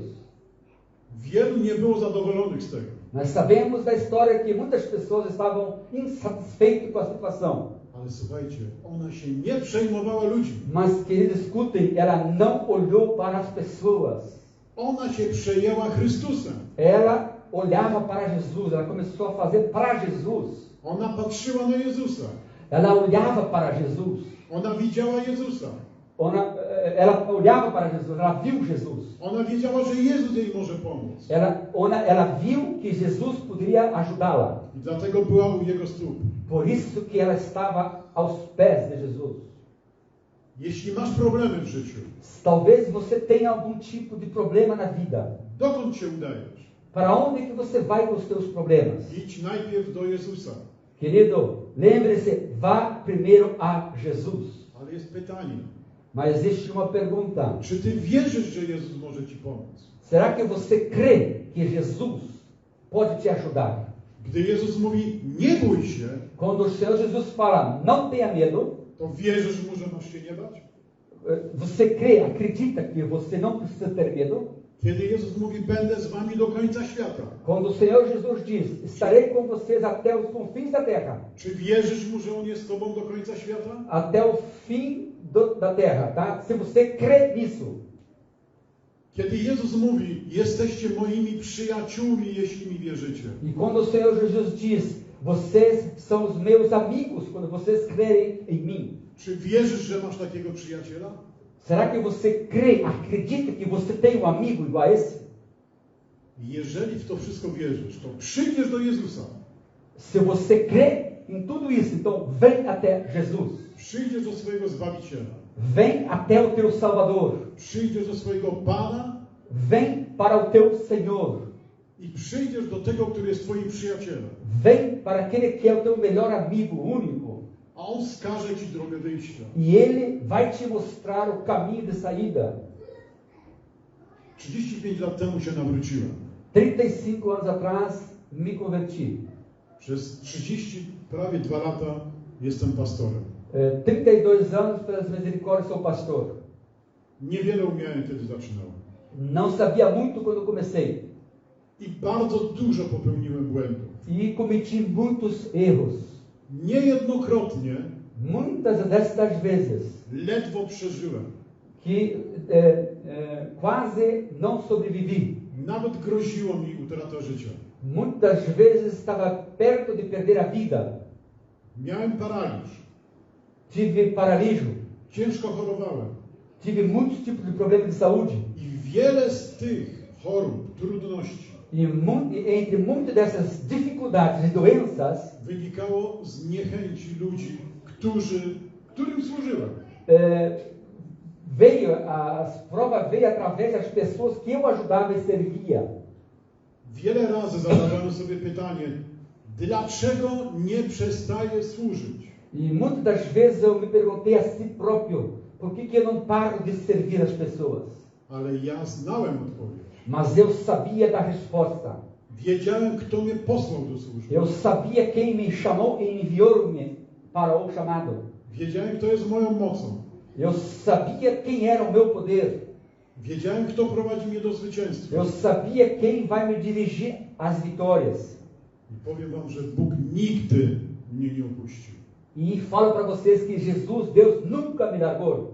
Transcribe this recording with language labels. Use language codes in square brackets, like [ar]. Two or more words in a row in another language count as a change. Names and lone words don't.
[pl] Wielu nie było zadowolonych z tego. [pt] Nós sabemos da história que muitas pessoas estavam insatisfeitas com a situação. [pl] Ale słuchajcie, ona się nie przejmowała ludźmi. [pt] Mas, queridos, escutem, ela não olhou para as pessoas. [pl] Ona się przejęła Chrystusem. [pt] Ela olhava para Jesus, ela começou a fazer para Jesus. [pl] Ona patrzyła na Jezusa. [pt] Ela olhava para Jesus. [pl] Ona widziała Jezusa. [pt] Ela olhava para Jesus, ela viu Jesus. [pl] Ona wiedziała, że Jezus jej może pomóc. [pt] Ela viu que Jesus poderia ajudá-la. [pl] I dlatego była u jego stóp. [pt] Por isso que ela estava aos pés de Jesus. [pl] Jeśli masz problemy w życiu, [pt] Talvez você tenha algum tipo de problema na vida. [pl] dokąd się udajesz? [pt] Para onde que você vai com os seus problemas? [pl] Idź najpierw do Jezusa. [pt] Querido, lembre-se, vá primeiro a Jesus. [pl] Ale jest pytanie. [pt] Mas existe uma pergunta. [pl] Czy ty wierzysz, że Jezus może ci pomóc? [pt] Será que você crê que Jesus pode te ajudar? [pl] Gdy Jezus mówi, nie bój się, [pt] Quando o Senhor Jesus fala, não tenha medo, [pl] to wierzysz mu, że masz się nie bać? [pt] você crê, acredita que você não precisa ter medo? [pl] Kiedy Jezus mówi, będę z wami do końca świata. [pt] Quando o Senhor Jesus diz, estarei com vocês até os confins da terra. [pl] Czy wierzysz mu, że on jest z tobą do końca świata? [pt] Até o fim da terra, tá? Se você crê nisso. [pl] Kiedy Jezus mówi, jesteście moimi przyjaciółmi, jeśli mi wierzycie. [pt] E quando o Senhor Jesus diz, vocês são os meus amigos quando vocês crerem em mim. [pl] Czy wierzysz, że masz takiego przyjaciela? [pt] Será que você crê, acredita que você tem amigo igual a esse? [pl] Jeżeli w to wszystko wierzysz, to przyjdziesz do Jezusa. [pt] Se você crê em tudo isso, então vem até Jesus. [pl] Przyjdziesz do swojego Zbawiciela. [pt] Vem até o teu Salvador. [pl] Przyjdziesz do swojego Pana. [pt] Vem para o teu Senhor. [pl] I przyjdziesz do tego, który jest twoim przyjacielem. [pt] Vem para aquele que é o teu melhor amigo, único. [pl] A on wskaże ci drogę wyjścia. [pt] E ele vai te mostrar o caminho de saída. [pl] 35 lat temu się nawróciłem. [pt] 35 anos atrás me converti. [pl] Przez 30, prawie 2 lata jestem pastorem. [pt] 32 anos, pelas misericórdias, sou pastor. [pl] Niewiele umiałem, kiedy zaczynałem. [pt] Não sabia muito quando comecei. [pl] I bardzo dużo popełniłem błędów. [pt] E cometi muitos erros. [pl] Niejednokrotnie [pt] Muitas destas vezes [pl] ledwo przeżyłem. [pt] que quase não sobrevivi. [pl] Nawet groziło mi utrata życia. [pt] Muitas vezes estava perto de perder a vida. [pl] Miałem paraliż. [pt] Tive paralítico. [pl] Ciężko chorowałem. [pt] Tive muitos tipos de problemas de saúde. [pl] I wiele z tych chorób, trudności [pt] Entre muitas dessas dificuldades e doenças, [pl] wynikało z niechęci ludzi, którym służyłem. [pt] As provas veio através das pessoas que eu ajudava e servia. [pl] Wiele razy zadawałem sobie pytanie, dlaczego nie przestaję służyć? [pt] E muitas das vezes eu me perguntei a si próprio, por que eu não paro de servir as pessoas? [pl] Ale ja znałem odpowiedź. [pt] Mas eu sabia da resposta. [pl] Wiedziałem, kto mnie posłał do służby. [pt] Eu sabia quem me chamou e enviou-me para o chamado. [pl] Wiedziałem, kto jest moją mocą. [pt] Eu sabia quem era o meu poder. [pl] Wiedziałem, kto prowadzi mnie do zwycięstwa. [pt] Eu sabia quem vai me dirigir às vitórias. [pl] I powiem wam, że Bóg nigdy mnie nie opuścił. [pt] E falo para vocês que Jesus, Deus, nunca me largou.